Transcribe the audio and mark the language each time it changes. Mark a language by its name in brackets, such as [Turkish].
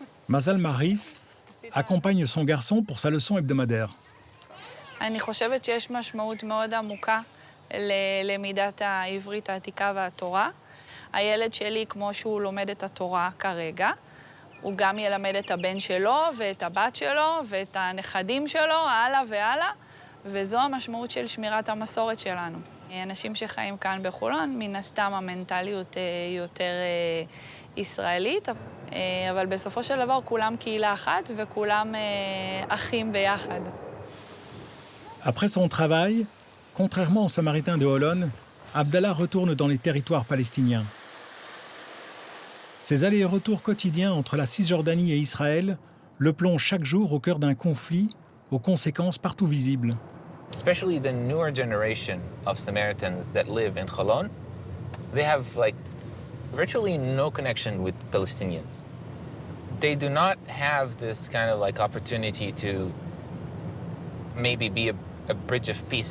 [French] Mazal Marif accompagne son garçon pour sa leçon hebdomadaire. [Hebrew] אני חושבת שיש משמעות מאוד עמוקה ללמידת העברית העתיקה והתורה. הילד שלי, כמו שהוא לומד את התורה כרגע, הוא גם ילמד את הבן שלו ואת הבת שלו ואת הנכדים שלו, הלאה והלאה, וזו המשמעות של שמירת המסורת שלנו. אנשים שחיים כאן בחולון, מן הסתם המנטליות יותר ישראלית, אבל בסופו של דבר כולם קהילה אחת וכולם אחים ביחד. [French] Après son travail, contrairement aux Samaritains de Holon, Abdallah retourne dans les territoires palestiniens. Ces allers et retours quotidiens entre la Cisjordanie et Israël le plongent chaque jour au cœur d'un conflit aux conséquences partout visibles. [English] Especially the newer generation of Samaritans that live in Cholon, they have like virtually no connection with Palestinians. They do not have this kind of like opportunity to maybe be a bridge of peace.